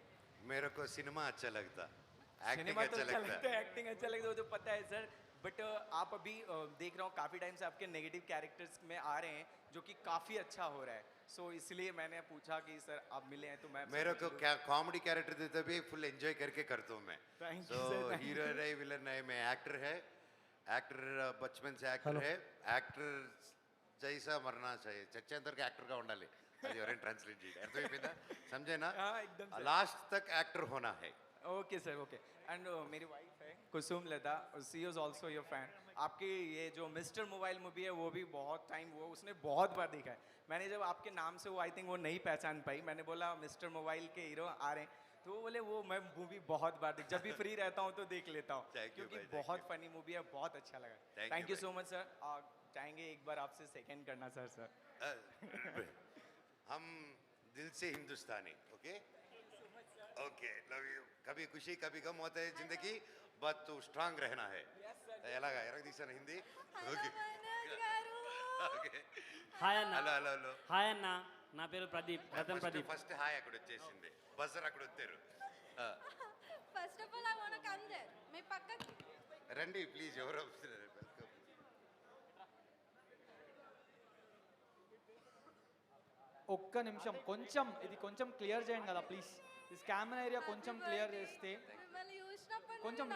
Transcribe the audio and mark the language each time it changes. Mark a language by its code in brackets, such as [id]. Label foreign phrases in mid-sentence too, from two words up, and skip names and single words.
[hi] मेरे को सिनेमा अच्छा लगता एक्टिंग सिनेमा तो अच्छा लगता है एक्टिंग अच्छा लगता है वो तो पता है सर बट आप अभी देख रहा हूँ काफ़ी टाइम से आपके [en] negative characters [hi] में आ रहे हैं जो कि काफ़ी अच्छा हो रहा है सो इसलिए मैंने पूछा कि सर आप मिले हैं तो मैं मेरे को क्या [en] comedy character [hi] देता भी [en] full enjoy [hi] करके करता हूँ मैं [en] Thank you, [hi] सो [en] sir, thank [hi] हीरो रहे विलन रहे मैं एक्टर है एक्टर बचपन से एक्टर है एक्टर जैसा मरना चाहिए [te] చచ్చేంత వరకు యాక్టర్గా ఉండాలి అది ఎవరైనా ట్రాన్స్లేట్ చేయండి అర్థమైపోయిందా [hi] समझे हाँ एकदम सर। लास्ट तक एक्टर होना है ओके सर [en] okay and [hi] मेरी वाइफ है कुसुम लता [en] she is also your fan [hi] आपकी ये जो मिस्टर मोबाइल मूवी है वो भी बहुत टाइम वो उसने बहुत बार देखा है मैंने जब आपके नाम से वो [en] I think [hi] वो नहीं पहचान पाई मैंने बोला मिस्टर मोबाइल के हीरो आ रहे हैं तो वो बोले वो मैं मूवी बहुत बार देख जब भी फ्री रहता हूँ तो देख लेता हूँ [en] Thank you, [hi] क्योंकि भाई, thank बहुत [en] you. [hi] फनी मूवी है बहुत अच्छा लगा [en] Thank थैंक you, you so much [hi] सर चाहेंगे एक बार आपसे सेकंड करना सर हम दिल से हिंदुस्तानी [en] okay okay love you [hi] कभी खुशी कभी गम होता है जिंदगी बट तू स्ट्रांग रहना है [te] ఎలాగా ఎరగ తీసాను హిందీ [en] okay okay [te] హాయ్ అన్న హలో హలో హలో హాయ్ అన్న నా పేరు ప్రదీప్ రతన్ ప్రదీప్ ఫస్ట్ హాయ్ అక్కడ వచ్చేసింది బజర్ అక్కడ వచ్చారు [en] first of all I want come there [te] మీ పక్కకి రండి ప్లీజ్, ఎవరు వస్తున్నారు? వెల్కమ్. ఒక్క నిమిషం, కొంచెం ఇది కొంచెం క్లియర్ చేయండి కదా ప్లీజ్. ఈ [en] camera area [te] కొంచెం క్లియర్ చేస్తే. మిమ్మల్ని చూసినప్పుడు కొంచెం నేను